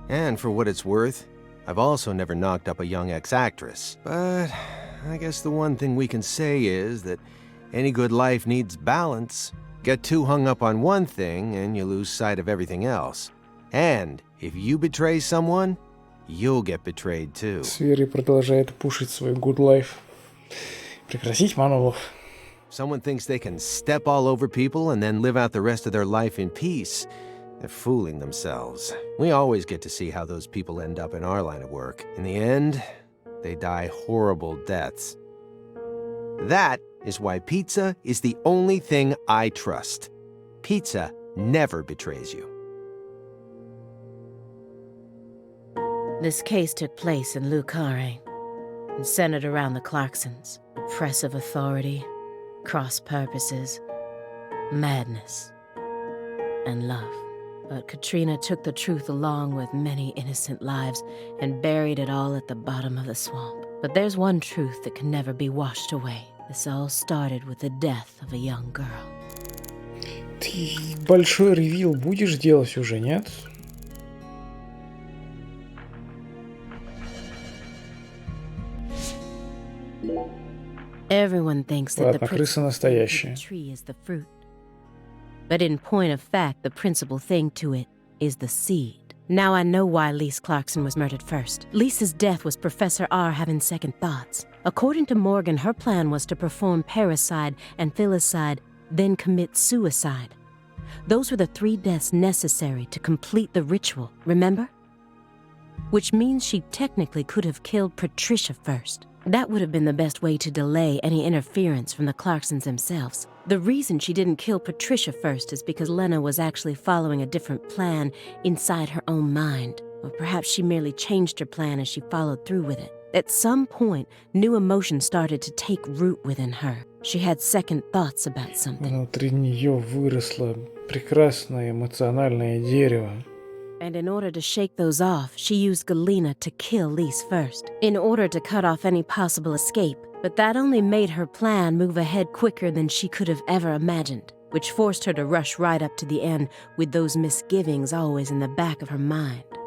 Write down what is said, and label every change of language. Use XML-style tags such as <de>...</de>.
<en>And for what it's worth, I've also never knocked up a young ex-actress. But I guess the one thing we can say is that any good life needs balance. Get too hung up on one thing and you lose sight of everything else. And if you betray someone, you'll get betrayed too.</en> <ru>Свери продолжает пушить свой</ru> <en>good life.</en> <ru>Прекратить монолог.</ru> <en>Someone thinks they can step all over people and then live out the rest of their life in peace. They're fooling themselves. We always get to see how those people end up in our line of work. In the end, they die horrible deaths. That is why pizza is the only thing I trust. Pizza never betrays you. This case took place in Lucare and centered around the Clarksons. Oppressive authority, cross purposes, madness, and love. But Katrina took the truth along with many innocent lives and buried it all at the bottom of the swamp. But there's one truth that can never be washed away. This all started with the death of a young girl.</en> <ru>Ты большой ревил будешь делать уже, нет?</ru> <en>Everyone thinks that the</en> <ru>крыса настоящая.</ru> <en>tree is the fruit. But in point of fact, the principal thing to it is the seed. Now I know why Lise Clarkson was murdered first. Lisa's death was Professor R having second thoughts. According to Morgan, her plan was to perform parricide and filicide, then commit suicide. Those were the 3 deaths necessary to complete the ritual, remember? Which means she technically could have killed Patricia first. That would have been the best way to delay any interference from the Clarksons themselves. The reason she didn't kill Patricia first is because Lena was actually following a different plan inside her own mind. Or perhaps she merely changed her plan as she followed through with it. At some point, new emotions started to take root within her. She had second thoughts about something.</en> <ru>Внутри нее выросло прекрасное эмоциональное дерево.</ru> <en>And in order to shake those off, she used Galena to kill Lise first, in order to cut off any possible escape. But that only made her plan move ahead quicker than she could have ever imagined, which forced her to rush right up to the end with those misgivings always in the back of her mind.</en>